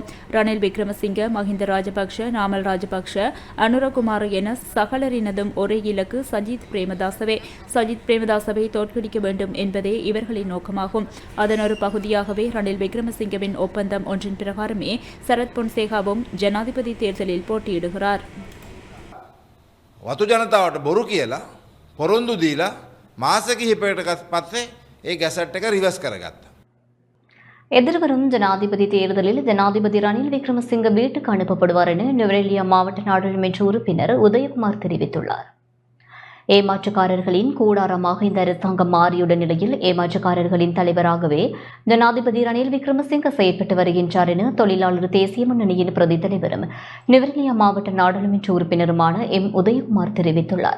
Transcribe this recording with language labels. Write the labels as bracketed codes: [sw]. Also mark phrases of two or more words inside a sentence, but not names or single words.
[ta] ரணில் விக்ரமசிங்க, மஹிந்த ராஜபக்ஷ, நாமல் ராஜபக்ஷ, அனுரகுமார் என சகலரினதும் ஒரே இலக்கு சஜித் பிரேமதாசவே. சஜித் பிரேமதாசவை தோற்கடிக்க வேண்டும் என்பதே இவர்களின் நோக்கமாகும். அதன் ஒரு பகுதியாகவே ரணில் விக்ரமசிங்கவின் ஒப்பந்தம் ஒன்றின் பிரகாரமே சரத் பொன்சேகாவும் ஜனாதிபதி தேர்தலில் போட்டியிடுகிறார். [si] වතු ජනතාවට බොරු කියලා පොරොන්දු දීලා මාස කිහිපයකට පස්සේ ඒ ගැසට් එක රිවර්ස් කරගත්තා. [ta] எதிர்வரும் ஜனாதிபதி தேர்தலில் ஜனாதிபதி ரணில் விக்ரமசிங்க வீட்டுக்கு அனுப்பப்படுவார் என நுவரெலியா மாவட்ட நாடாளுமன்ற உறுப்பினர் உதயகுமார் தெரிவித்துள்ளார். ஏமாற்றுக்காரர்களின் கூடாரமாக இந்த அரசாங்கம் மாறியுள்ள நிலையில் ஏமாற்றுக்காரர்களின் தலைவராகவே ஜனாதிபதி ரணில் விக்ரமசிங்க செயற்பட்டு வருகின்றார் என தொழிலாளர் தேசிய முன்னணியின் பிரதி தலைவரும் நுவரெலியா மாவட்ட நாடாளுமன்ற உறுப்பினருமான எம் உதயகுமார் தெரிவித்துள்ளார்.